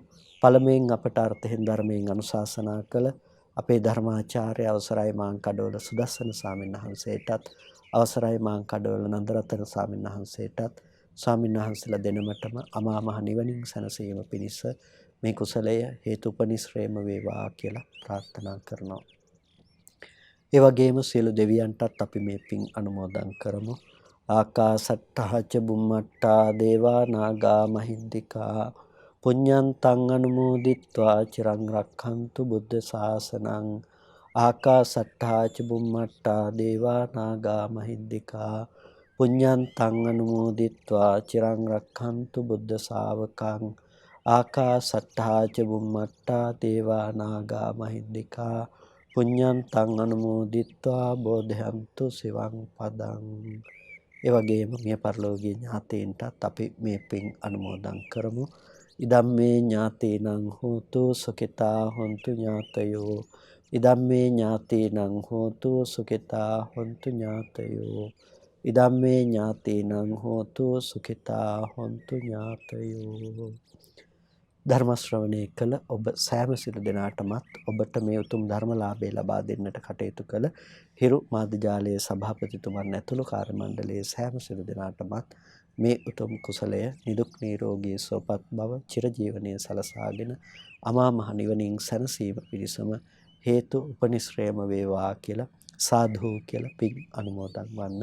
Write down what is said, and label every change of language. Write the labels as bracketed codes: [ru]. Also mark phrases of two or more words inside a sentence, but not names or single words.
[si] පළමුවෙන් අපට අර්ථයෙන් ධර්මයෙන් අනුශාසනා කළ අපේ ධර්මාචාර්ය අවසරයි මාංකඩවල සුදස්සන ස්වාමීන් වහන්සේටත් අවසරයි මාංකඩවල නන්දරතන ස්වාමීන් වහන්සේටත් ස්වාමීන් වහන්සේලා දෙනමටම අමා මහ නිවනින් සැනසීම පිණිස මේ කුසලය හේතුපනිශ්‍රේම වේවා කියලා ප්‍රාර්ථනා කරනවා. ඒ වගේම සියලු දෙවියන්ටත් අපි මේ පින් අනුමෝදන් කරමු. [pi] ආකාසට්ටා ච බුම්මට්ටා දේවා නාග මහින්దికා පුඤ්ඤන්තං අනුමෝදිත්වා චිරං රක්ඛන්තු බුද්ධ ශාසනං. ආකාසට්ටා ච බුම්මට්ටා දේවා නාග මහින්దికා පුඤ්ඤන්තං අනුමෝදිත්වා චිරං රක්ඛන්තු බුද්ධ ශාවකං. ආකාසට්ටා ච බුම්මට්ටා දේවා නාග මහින්దికා පුඤ්ඤන්තං අනුමෝදිත්වා බෝධයන්තු සිවං පදං. [si] ඒ වගේම මිය පරලෝකීය ඥාතීන්ටත් අපි මේ පින් අනුමෝදන් කරමු. [pi] ඉදම්මේ ඥාතීනං හෝතු සුඛිතා හොන්තු ඥාතයෝ. ඉදම්මේ ඥාතීනං හෝතු සුඛිතා හොන්තු ඥාතයෝ. ඉදම්මේ ඥාතීනං හෝතු සුඛිතා හොන්තු ඥාතයෝ. [si] ධර්ම ශ්‍රවණය කළ ඔබ සෑම සිළු දෙනාටමත් ඔබට මේ උතුම් ධර්මලාභය ලබා දෙන්නට කටයුතු කළ හිරු මාධ්‍යාලයේ සභාපතිතුමන් ඇතුළු කාර්ය මණ්ඩලයේ සෑම සිළු දෙනාටමත් මේ උතුම් කුසලය නිදුක් නිරෝගී සුවපත් බව චිරජීවනයේ සලසාගෙන අමා මහ නිවනින් සැනසීම පිණිසම හේතු උපනිශ්‍රේම වේවා කියලා සාදු කියලා පින් අනුමෝදන් වන්න.